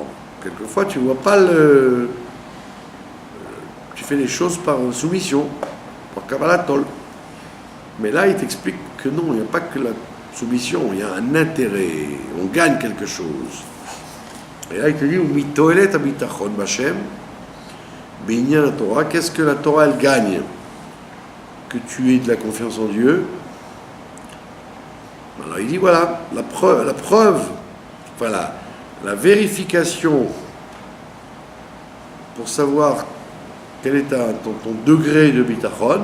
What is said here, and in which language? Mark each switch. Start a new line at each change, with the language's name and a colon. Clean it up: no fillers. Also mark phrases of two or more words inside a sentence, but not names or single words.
French: Quelquefois tu vois pas tu fais les choses par soumission, par Kabbalatol. Mais là il t'explique que non, il n'y a pas que la soumission, il y a un intérêt, on gagne quelque chose. Et là il te dit
Hebrew: מתועלת הביטחון בה' בעניין
French: la Torah. Qu'est-ce que la Torah elle gagne? Que tu aies de la confiance en Dieu. Alors il dit voilà la preuve, voilà la vérification pour savoir quel est ton degré de bitachon.